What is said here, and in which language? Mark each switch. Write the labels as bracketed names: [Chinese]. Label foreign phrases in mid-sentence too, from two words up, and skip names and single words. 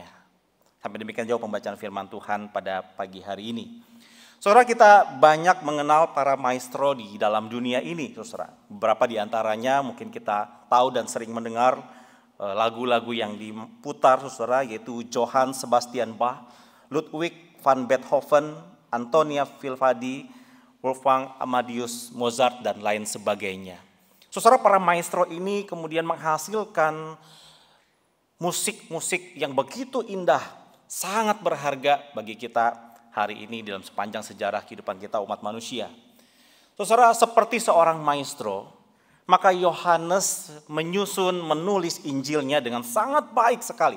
[Indonesian] Sampai demikian jauh pembacaan firman Tuhan pada pagi hari ini. Saudara, kita banyak mengenal para maestro di dalam dunia ini, saudara. Beberapa di antaranya mungkin kita tahu dan sering mendengar lagu-lagu yang diputar, saudara, yaitu Johann Sebastian Bach, Ludwig van Beethoven, Antonia Vivaldi, Wolfgang Amadeus Mozart, dan lain sebagainya. Saudara, para maestro ini kemudian menghasilkan musik-musik yang begitu indah, sangat berharga bagi kita hari ini dalam sepanjang sejarah kehidupan kita umat manusia. Saudara, seperti seorang maestro, maka Yohanes menulis Injilnya dengan sangat baik sekali.